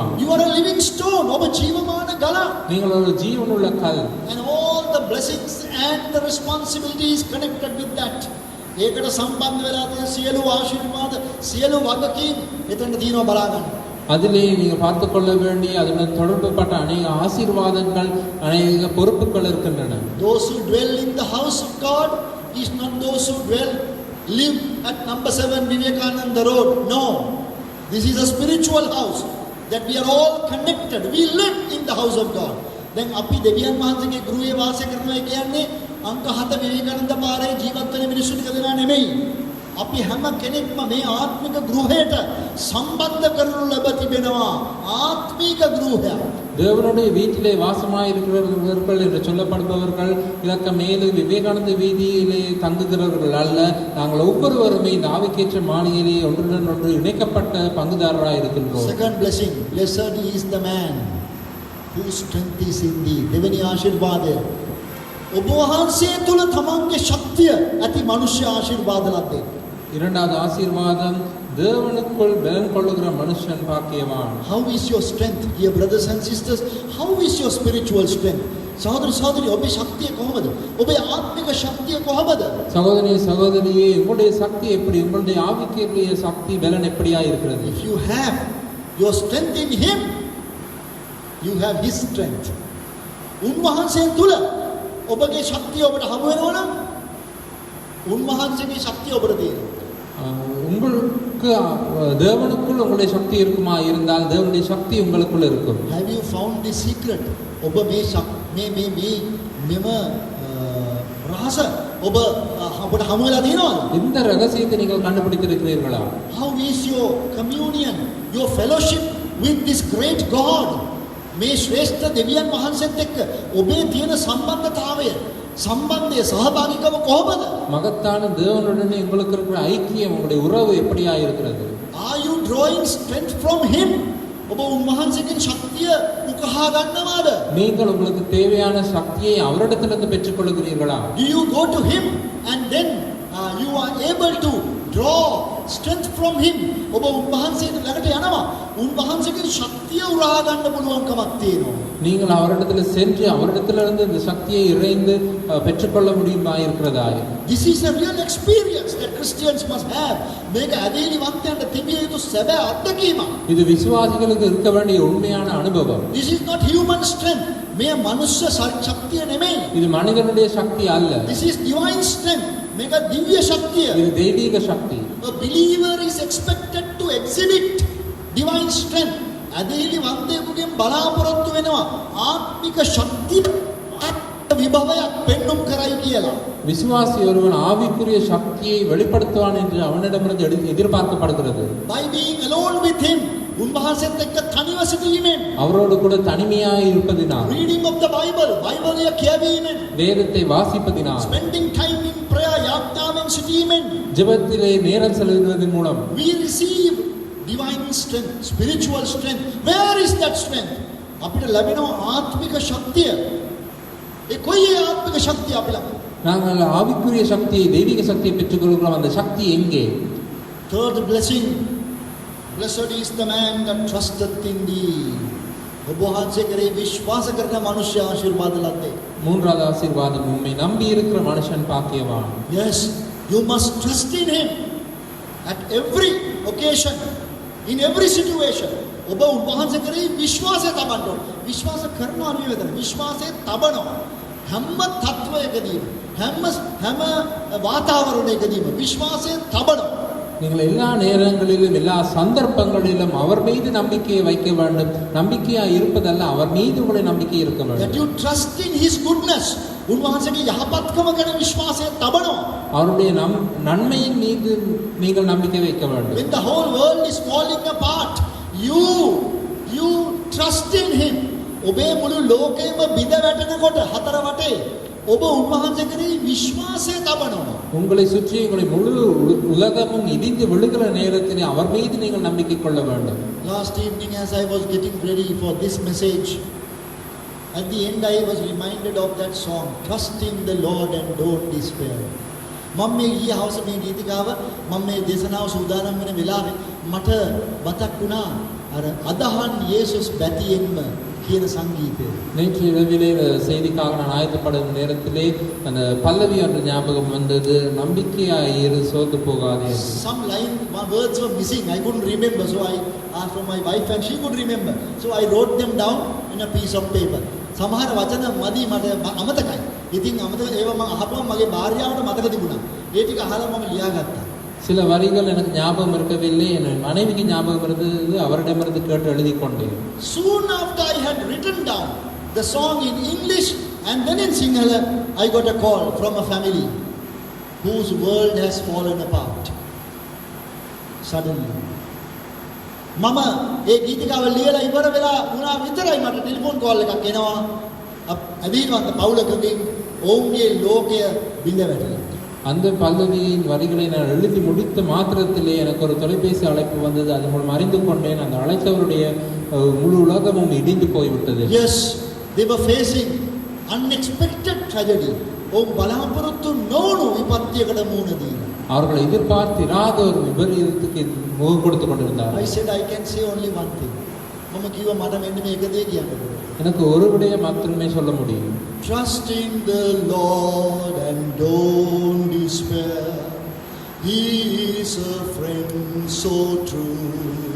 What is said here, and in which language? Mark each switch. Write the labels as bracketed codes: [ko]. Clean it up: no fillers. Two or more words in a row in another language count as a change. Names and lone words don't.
[en] You are a living stone. [si] ඔබ ජීවමාන ගලක්. [ta] நீங்கள் ஒரு ஜீவனுள்ள கல். [en] And all the blessings and the responsibilities connected with that. [si] ඒකට සම්බන්ධ වෙලා තියෙන සියලු ආශිර්වාද සියලු වගකීම් එතන තියෙනවා බලන්න. [ta] அதிலே நீங்கள் பார்த்து கொள்ள வேண்டிய அதனுடன் தொடர்புப்பட்ட அநேக ஆசீர்வாதங்கள் அநேக பொறுப்புகள் இருக்கின்றன. [en] Those who dwell in the house of God is not those who live at number 7 Vivekananda Road. No, this is a spiritual house that we are all connected. We live in the house of God. [si] Then අපි දෙවියන් වහන්සේගේ ගෘහයේ වාසය කරනවා කියන්නේ අංක 7 විවේකානන්ද පාරේ ජීවත් වෙන මිනිස්සු ටික දෙනා නෙමෙයි. අපි හැම කෙනෙක්ම මේ ආත්මික ගෘහයට සම්බන්ධ කරනු ලැබ තිබෙනවා. ආත්මික ගෘහය. [ta] தேவனுடைய வீட்டிலே வாசமாய் இருக்கிறவர்கள் என்று சொல்லப்படுபவர்கள் இதற்கு மேலே விவேகானந்த வீதியிலே தங்குகிறவர்கள் அல்ல. நாங்கள் ஒவ்வொருவருமே இந்த ஆவிக்கேற்ற மாளிகையிலே ஒன்றுடன் ஒன்று இணைக்கப்பட்ட பங்குதாரராக இருக்கின்றோம். [en] Second blessing, blessed is the man whose strength is in thee. [si] දෙවෙනි ආශිර්වාදය ඔබ වහන්සේ තුල තමන්ගේ ශක්තිය ඇති මනුෂ්‍ය ආශිර්වාද ලද්දේ. [ta] இரண்டாவது ஆசீர்வாதம் தேவனுக்குள் பலன் கொள்ளுகிற மனுஷன் பாக்கியவான். [en] How is your strength, dear brothers and sisters? How is your spiritual strength? [si] සහෝදර සහෝදරිය ඔබේ ශක්තිය කොහොමද? ඔබේ ආත්මික ශක්තිය කොහොමද? [ta] சகோதரியே உங்களுடைய சக்தி எப்படி? உங்களுடைய ஆவிக்குரிய சக்தி பலன் எப்படியா இருக்கிறது? [en] If you have your strength in him, you have his strength. [si] උන්වහන්සේ තුල ඔබගේ ශක්තිය ඔබට හමු වෙනවා නම් උන්වහන්සේගේ ශක්තිය ඔබට තියෙනවා. [ta] உங்களுக்கு தேவனுக்குள் உங்களுடைய சக்தி இருக்குமா? இருந்தால் தேவனுடைய சக்தி உங்களுக்குள் இருக்கும். [en] Have you found the secret? [si] ඔබ මේ මෙම රහස ඔබට හමු වෙලා තියෙනවද? [ta] இந்த ரகசியத்தை நீங்கள் கண்டுபிடித்திருக்கிறீர்களா? [en] How is your communion, your fellowship with this great God? [si] මේ ශ්‍රේෂ්ඨ දෙවියන් වහන්සේත් එක්ක ඔබේ තියෙන සම්බන්ධතාවය සහභාගීකම කොහොමද? [ta] மகத்தான தேவனுடன் உங்களுக்கு இருக்கிற ஐக்கியம், உங்களுடைய உறவு எப்படியா இருக்கிறது? [en] Are you drawing strength from him? [si] ඔබ උන්වහන්සේගෙන් ශක්තිය උකහා ගන්නවද? [ta] நீங்கள் உங்களுக்கு தேவையான சக்தியை அவரிடத்திலிருந்து பெற்றுக்கொள்கிறீர்களா? [en] Do you go to him and then you are able to draw strength from him. [si] ඔබ උන්වහන්සේට ළඟට යනවා. උන්වහන්සේගේ ශක්තිය උරා ගන්න පුළුවන්කමක් තියෙනවා. [ta] நீங்கள் அவரிடத்துல சென்று அவரிடத்திலிருந்து இந்த சக்தியை இறைந்து பெற்றுக்கொள்ள முடியுமா இருக்கிறதா? [en] This is a real experience that Christians must have. [si] මේක ඇදහිලිවන්තයන්ට තිබිය යුතු සැබෑ අත්දැකීමක්. [ta] இது விசுவாசிகளுக்கு இருக்க வேண்டிய உண்மையான அனுபவம். [en] This is not human strength. [si] මේ මනුෂ්‍ය ශක්තිය නෙමෙයි. [ta] இது மனிதனுடைய சக்தி அல்ல. [en] This is divine strength. [si] මේක දිව්‍ය ශක්තිය. [ta] இது தெய்வீக சக்தி. [en] A believer is expected to exhibit divine strength. [si] ඇදහිලිවන්තයෙකුගෙන් බලාපොරොත්තු වෙනවා ආත්මික ශක්තිය விபவයක් பெண்ணும் කරයි කියලා. [ta] விசுவாசி ஒருவன் ஆவிக்குரிய சக்தியை வெளிப்படுத்துவான் என்று அவனிடமிருந்து எதிர்பார்க்கப்படுகிறது. [en] By being alone with him, [si] උන්වහන්සේත් එක්ක තනිව සිටීමෙන්, [ta] அவரோடு கூட தனிமையாக இருப்பதினால், [en] reading of the Bible, [si] බයිබලය කියවීමෙන්, [ta] வேதத்தை வாசிப்பதினால், [en] spending time in prayer, [si] යාඥාවෙන් සිටීමෙන්, [ta] ஜெபத்திலே நேரம் செலவிடுவதன் மூலம் [en] we receive divine strength, spiritual strength. Where is that strength? [si] අපිට ලැබෙනවා ආත්මික ශක්තිය. ඒ කොයි ආත්මික ශක්තිය අපි ළඟ? [ta] நாங்கள் ஆவிக்குரிய சக்தியை தெய்வீக சக்தியை பெற்றுக்கொள்கிறோம். அந்த சக்தி எங்கே? [en] Third blessing, blessed is the man that trusteth in thee. [si] ඔබ වහන්සේ කරේ විශ්වාස කරන මනුෂ්‍ය ආශිර්වාද ලද්දේ. [ta] மூன்றாவது ஆசீர்வாதம், உம்மை நம்பி இருக்கிற மனுஷன் பாக்கியவான். [en] Yes, you must trust in him at every occasion, in every situation. [si] ඔබ උන්වහන්සේ කරේ විශ්වාසය තබන්න ඕන. විශ්වාස කරනවා නෙවෙයි වෙතන. විශ්වාසය තබනවා. හැම තත්වයකදීම, හැම වාතාවරණයකදීම විශ්වාසය තබනවා. [ta] நீங்கள் எல்லா நேரங்களிலும் எல்லா சந்தர்ப்பங்களிலும் அவர் மீது நம்பிக்கையை வைக்க வேண்டும். நம்பிக்கையாக இருப்பதல்ல, அவர் மீது உங்களை நம்பிக்கை இருக்க [en] That [ta] வேண்டும். [en] you trust in his goodness. [si] උන්වහන්සේගේ යහපත්කම ගැන විශ්වාසය තබනවා. [ta] அவருடைய நன்மையின் மீது நீங்கள் நம்பிக்கை வைக்க வேண்டும். [en] When the whole world is falling apart, you trust in him. [si] ඔබේ මුළු ලෝකෙම බිඳ වැටෙනකොට හතර වටේ ඔබ උන්වහන්සේ කෙරෙහි විශ්වාසය තබනවා. [ta] உங்களை சுற்றி உங்களை முழு உலகமும் இடிந்து விழுகிற நேரத்தில் அவர் மீது நீங்கள் நம்பிக்கை கொள்ள வேண்டும். [en] Last evening as I was getting ready for this message, at the end I was reminded of that song, Trust in the Lord and don't despair. [si] මම මේ ඊයේ හවස මේ ගීතිකාව මම මේ දේශනාව සූදානම් වෙන වෙලාවේ මට මතක් වුණා අර අදහන් යේසුස් බැතියෙන්ම කියන සංගීතය. [ta] நேற்று இரவிலே செய்திக்காக நான் ஆயத்தப்படும் நேரத்திலே அந்த பல்லவி என்ற ஞாபகம் வந்தது. நம்பிக்கையாயிரு சோர்ந்து போகாதே. [en] Some line, my words were missing. I couldn't remember, so I asked from my wife and she could remember. So I wrote them down in a piece of paper. [si] සමහර වචන මදි මට අමතකයි. ඉතින් අමතක ඒවා මම අහපුවම මගේ භාර්යාවට මතක තිබුණා. ඒ ටික අහලා මම ලියාගත්තා. [ta] சில வரிகள் எனக்கு ஞாபகம் இருக்கவில்லை. என் மனைவிக்கு ஞாபகம் இருந்தது. அவரிடமிருந்து கேட்டு எழுதி கொண்டேன். [en] Soon after I had written down the song in English and then in Sinhala, I got a call from a family whose world has fallen apart. Suddenly. [si] මම ඒ ගීතිකාව ලියලා ඉවර වෙලා වුණා විතරයි මට [en] telephone call [si] එකක් එනවා. අදීනවන්ත පවුලකකින් ඔවුන්ගේ ලෝකය බිඳ වැටෙනවා. [ta] அந்த பல்லவியின் வரிகளை நான் எழுதி முடித்த மாத்திரத்திலே எனக்கு ஒரு தொலைபேசி அழைப்பு வந்தது. அது மூலம் அறிந்து கொண்டேன் அந்த அழைத்தவருடைய முழு உலகமும் இடிந்து போய்விட்டது. [en] Yes, they were facing unexpected tragedy. [si] ඔවුන් බලාපොරොත්තු නොවුණු විපත්තියකට මුහුණ දීලා. [ta] அவர்கள் எதிர்பார்த்திராத ஒரு விபரீதத்துக்கு முகம் கொடுத்து கொண்டிருந்தார்கள். [en] I said I can say only one thing. [si] මම කිව්වා මට මෙන්න මේක දෙය කියන්න පුළුවන්. [ta] எனக்கு ஒரு விடயம் மாத்திரமே சொல்ல முடியும். [en] Trust in the Lord and don't despair. He is a friend so true.